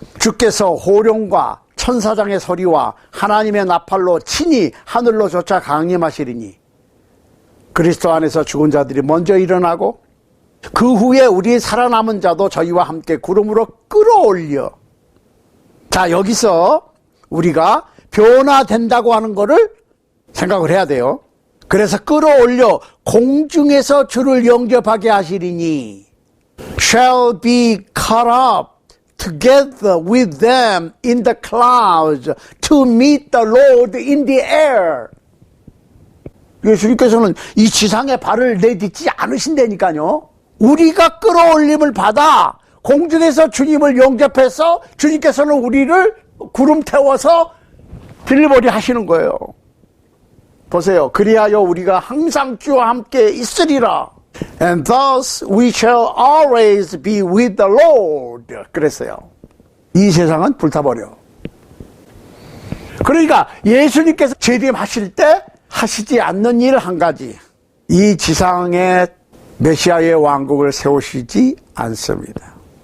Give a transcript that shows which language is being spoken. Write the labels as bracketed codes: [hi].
[ko] 주께서 호령과 천사장의 소리와 하나님의 나팔로 친히 하늘로 쫓아 강림하시리니 그리스도 안에서 죽은 자들이 먼저 일어나고 그 후에 우리 살아남은 자도 저희와 함께 구름으로 끌어올려 자, 여기서 우리가 변화된다고 하는 거를 생각을 해야 돼요. 그래서 끌어올려 공중에서 주를 영접하게 하시리니 [en] shall be caught up together with them in the clouds to meet the Lord in the air. [ko] 예수님께서는 이 지상에 발을 내딛지 않으신다니까요. 우리가 끌어올림을 받아 공중에서 주님을 영접해서 주님께서는 우리를 구름 태워서 딜리버리 하시는 거예요. 보세요. 그리하여 우리가 항상 주와 함께 있으리라. [en] And thus we shall always be with the Lord. [ko] 그랬어요. 이 세상은 불타버려. 그러니까 예수님께서 재림하실 때 하시지 않는 일 한 가지. 이 지상에 메시아의 왕국을 세우시지 않습니다.